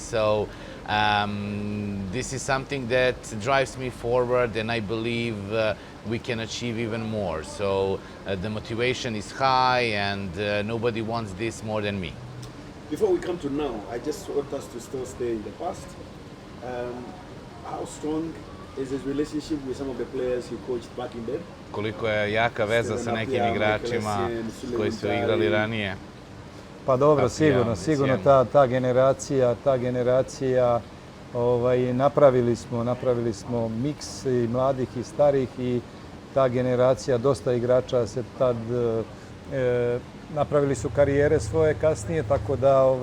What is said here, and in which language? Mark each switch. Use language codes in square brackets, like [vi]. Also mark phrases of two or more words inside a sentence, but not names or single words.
[en] So this is something that drives me forward, and I believe we can achieve even more. So the motivation is high, and nobody wants this more than me. Before we come to now, I just want us to still stay in the past. How strong is his relationship with some of the players he coached back in then? [sr] Koliko je jaka veza sa nekim igračima koji su igrali ranije? Pa dobro, sigurno ta generacija napravili smo miks i mladih i starih i ta generacija, dosta igrača se tad napravili su karijere svoje kasnije, tako da